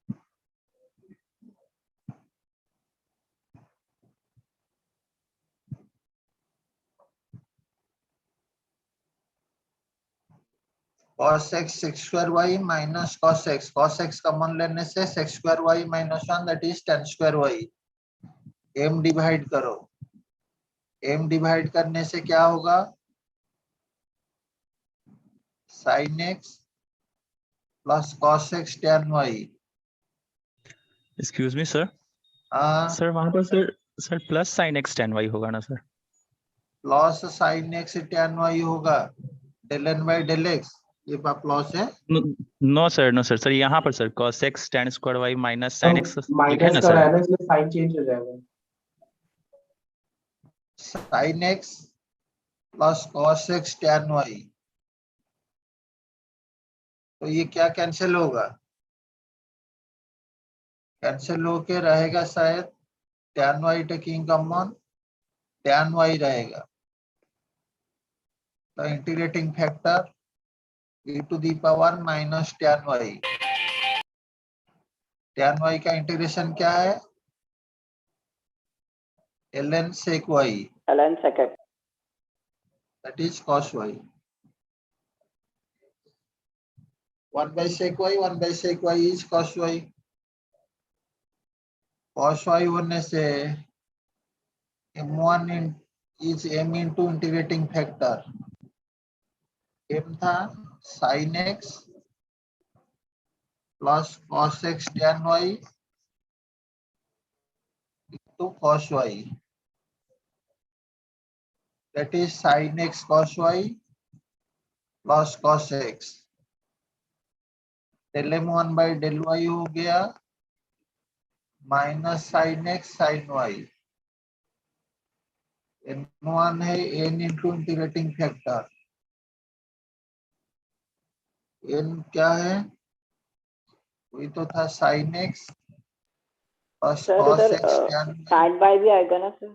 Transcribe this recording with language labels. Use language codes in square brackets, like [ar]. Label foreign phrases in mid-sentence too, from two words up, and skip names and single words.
[en] cos x sec square y minus cos x [hi] कॉमन लेने से [en] sec square y minus 1 that is tan square y। [hi] m डिवाइड करो, m डिवाइड करने से क्या होगा? [en] sin x प्लस cos x tan y। excuse me [hi] सर, सर वहां पर सर [en] plus sin x tan y [hi] होगा ना सर? [en] प्लस sin x tan y होगा del n by del x। [hi] ये प्लस है? नो सर सर यहाँ पर सर [en] cos x tan square y minus sin x [hi] लिखा है माइनस ना का सर? है ना, इसलिए साइन चेंज हो जाएगा। [en] sin x प्लस cos x tan y, [hi] तो ये क्या कैंसिल होगा? कैंसिल होके रहेगा शायद tan y [en] taking common tan y [hi] रहेगा, तो [en] integrating factor e to the power minus tan y. [hi] tan y का इंटीग्रेशन क्या है? [en] ln sec y, ln sec x, that is cos y। 1 by sec y, 1 by sec y is cos y। cos y [hi] होने से [en] m1 is m into integrating factor. m था sin x प्लस cos x tan y into cos y, that is sin x cos y plus cos x। del m1 by del y [hi] हो गया [en] माइनस sin x sin y। [hi] n1 है [en] n into integrating factor, [hi] n क्या है? वही तो था [en] sin x plus [hi] सर [en] cos [hi] उधर [en] x tan y। sine by [hi] भी आएगा ना सर?